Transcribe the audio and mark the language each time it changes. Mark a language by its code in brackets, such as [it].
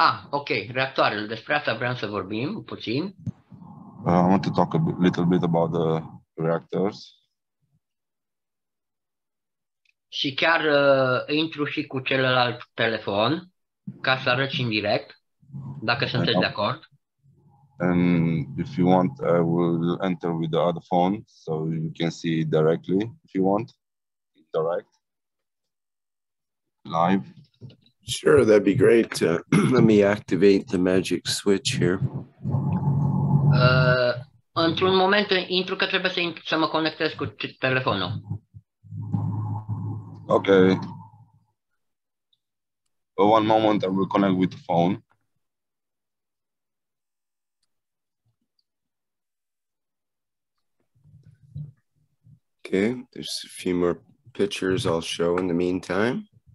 [ro] Ok, reactoarele, despre asta vreau să vorbim puțin. [en] I want to talk a little bit about the reactors. [ro] Și chiar intru și cu celălalt telefon, ca să arăt și în direct, dacă sunteți de acord. [en] And if you want, I will enter with the other phone, so you can see directly if you want, direct, live. Sure, that'd be great. Let me activate the magic switch here. [ro] Într-un moment intru că trebuie să mă conectez cu telefonul. Okay. [en] One moment, I will connect with the phone. Okay, there's a few more pictures I'll show in the meantime.